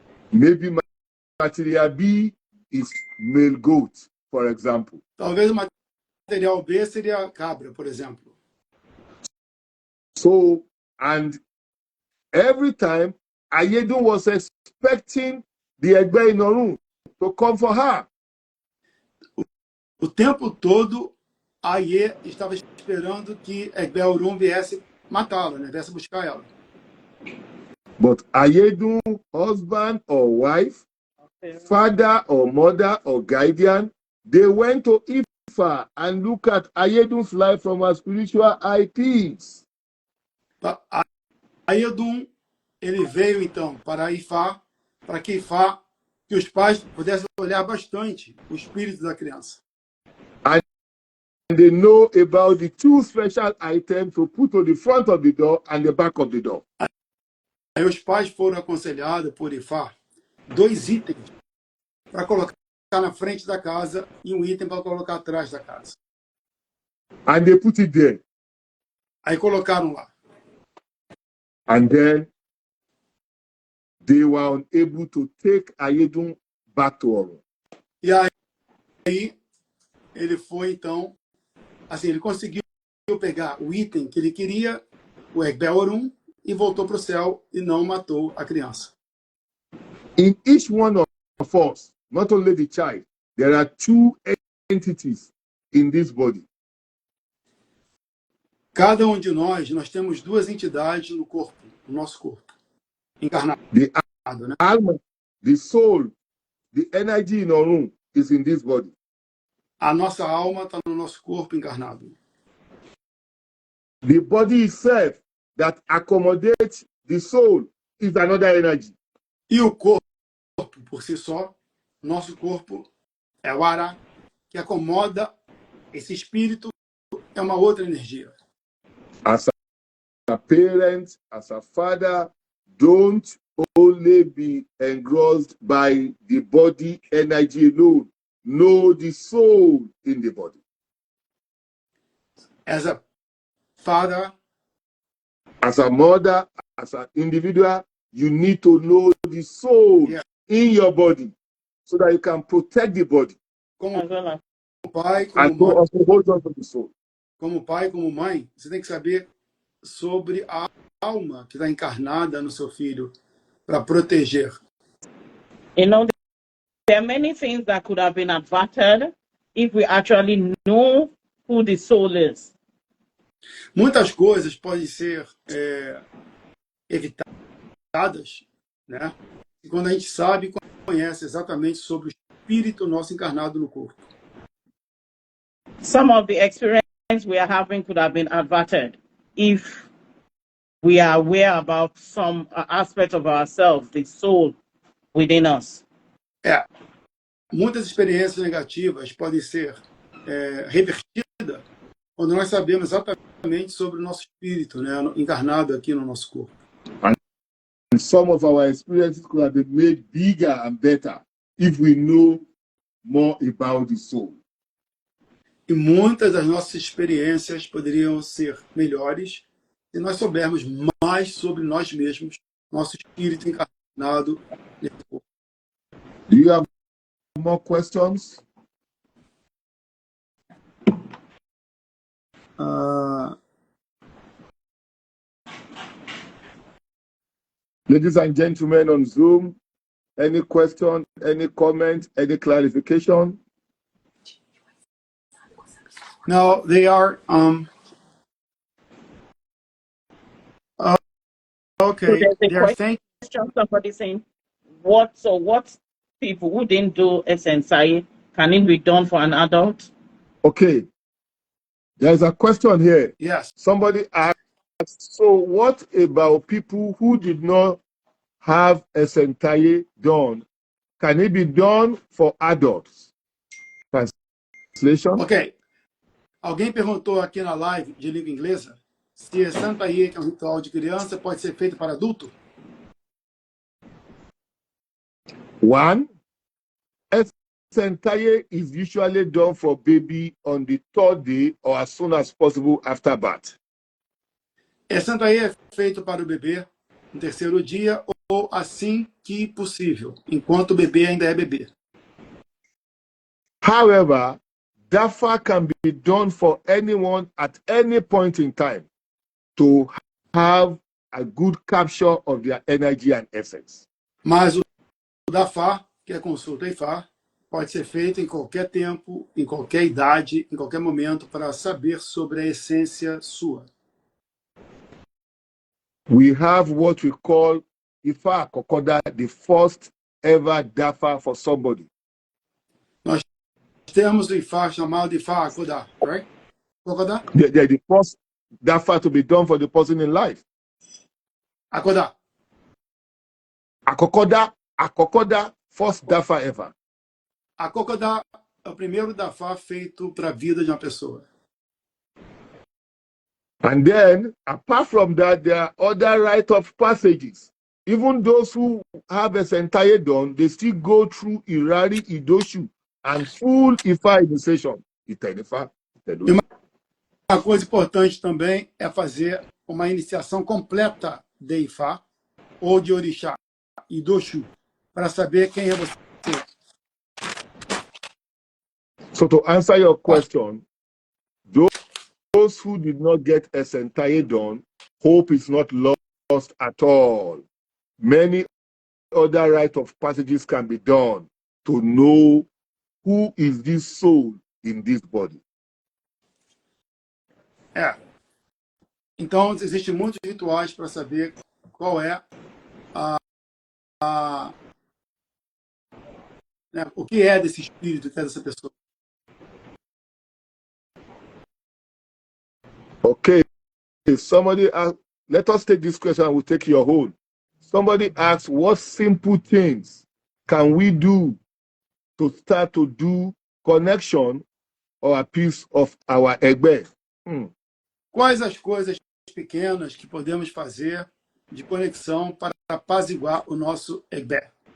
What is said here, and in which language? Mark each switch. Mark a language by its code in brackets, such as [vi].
[en] Maybe material B is male goat, for example. [pt] Talvez o material B seria cabra, por exemplo. [en] So, and every time, Ayedun was expecting the Egbe in Orun to come for her. [pt] O tempo todo, Aye estava esperando que Egbe Orun viesse matá-la, né? Viesse buscar ela. [en] But Ayedun, husband or wife, father or mother or guardian, they went to Ifa and look at Ayedun's life from a spiritual eyepiece. [pt] Ayedun, ele veio então para Ifá, para que Ifá, que os pais pudessem olhar bastante o espírito da criança. [en] And they know about the two special items to put on the front of the door and the back of the door. [pt] Aí os pais foram aconselhados por Ifá 2 itens para colocar na frente da casa e um item para colocar atrás da casa. [en] And they put it there. [pt] Aí colocaram lá. [en] And then they were unable to take Ayedun back to Orun. [pt] E aí ele foi então, assim, ele conseguiu pegar o item que ele queria, o Egbe Orun, e voltou para o céu e não matou a criança. [en] In each one of us, not only the child, there are 2 entities in this body. [pt] Cada um de nós temos 2 entidades no corpo, no nosso corpo, encarnado, né? [en] Alma, the soul, the energy in Orun is in this body. [pt] A nossa alma está no nosso corpo encarnado. [en] The body itself that accommodates the soul is another energy. [pt] E o corpo, por si só, nosso corpo é o Ara, que acomoda esse espírito, é uma outra energia. [en] As a parent, as a father, don't only be engrossed by the body energy alone. Know the soul in the body. As a father, as a mother, as an individual, you need to know the soul in your body so that you can protect the body. [pt] Como pai, [en] and [pt] como mãe, [en] hold on to the soul. [pt] Como pai, como mãe, você tem que saber sobre a alma que está encarnada no seu filho, para proteger. [en] You know, there are many things that could have been averted if we actually know who the soul is. [pt] Muitas coisas podem ser evitadas, né? Quando a gente sabe e conhece exatamente sobre o espírito nosso encarnado no corpo. [en] Some of the experience we are having could have been averted if we are aware about some aspect of ourselves, the soul within us. [pt] Muitas experiências negativas podem ser revertidas quando nós sabemos exatamente sobre o nosso espírito, né, encarnado aqui no nosso corpo. [en] And some of our experiences could have been made bigger and better if we know more about the soul. [pt] E muitas das nossas experiências poderiam ser melhores se nós soubermos mais sobre nós mesmos, nosso espírito encarnado nesse corpo. [en] Do you have more questions? Ladies and gentlemen on Zoom, any question, any comment, any clarification? No, they are okay. So They are thank. somebody saying, what people who didn't do SNSI, can it be done for an adult? Okay. There's a question here. Yes. Somebody asked, so what about people who did not have SNSI done? Can it be done for adults? Translation? Ok. [pt] Alguém perguntou aqui na live de língua inglesa se Santaye, que é um ritual de criança, pode ser feito para adulto? [en] One, Santaye is usually done for baby on the 3rd day or as soon as possible after birth. [pt] Santaye é feito para o bebê no 3º dia ou assim que possível, enquanto o bebê ainda é bebê. [en] However, DAFA can be done for anyone at any point in time to have a good capture of their energy and essence. [pt] Mas o DAFA, que é consulta IFA, pode ser feito em qualquer tempo, em qualquer idade, em qualquer momento, para saber sobre a essência sua. [en] We have what we call IFA Kokoda, the first ever DAFA for somebody. [pt] Nós temos o IFA chamado IFA Kokoda, right? Kokoda? [en] The first DAFA to be done for the person in life. Akoda. Akokoda, first DAFA ever. [pt] A Kokoda é o primeiro DAFA feito para a vida de uma pessoa. [en] And then, apart from that, there are other rite of passages. Even those who have a Santaye done, they still go through Irari, Idoshu, and full Ifa initiation. [pt] Uma coisa importante também é fazer uma iniciação completa de Ifá ou de Orixá, Idoshu, para saber quem é você. [en] So to answer your question, those who did not get a Santaye done, hope is not lost at all. Many other rite of passages can be done to know who is this soul in this body. [pt] Então, existem muitos rituais para saber qual é o que é desse espírito, o que é dessa pessoa. [en] Okay, somebody asked, let us take this question and we'll take your hold. Somebody asked, what simple things can we do to start to do connection or a piece of our Egbe? [pt] Quais as coisas pequenas que podemos fazer de conexão para apaziguar o nosso Egbe?